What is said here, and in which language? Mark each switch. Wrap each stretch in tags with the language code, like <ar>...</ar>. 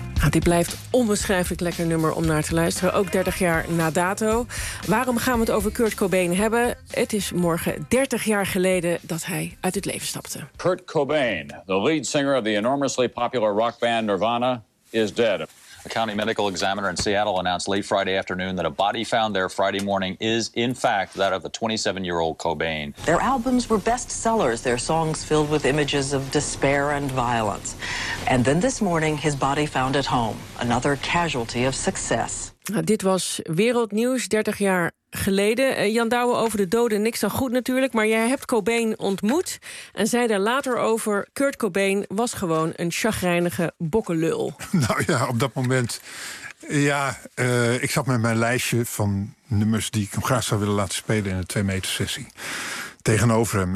<nl>Dit blijft onbeschrijfelijk lekker nummer om naar te luisteren. Ook 30 jaar na dato. Waarom gaan we het over Kurt Cobain hebben? Het is morgen 30 jaar geleden dat hij uit het leven stapte.</nl> <en>Kurt Cobain, the lead singer of the enormously popular rock band Nirvana, is dead. A county medical examiner in Seattle announced late Friday afternoon that a body found there Friday morning is in fact that of the 27-year-old Cobain. Their albums were bestsellers, their songs filled with images of despair and violence. And then this morning his body found at home, another casualty of success.</en> <nl>Nou, dit was wereldnieuws 30 jaar geleden. Jan Douwe, over de doden niks dan goed natuurlijk, maar jij hebt Cobain ontmoet en zei daar later over: Kurt Cobain was gewoon een chagrijnige bokkenlul. Nou ja, op dat moment. Ja, ik zat met mijn lijstje van nummers die ik hem graag zou willen laten spelen in een 2-meter sessie tegenover hem.</nl>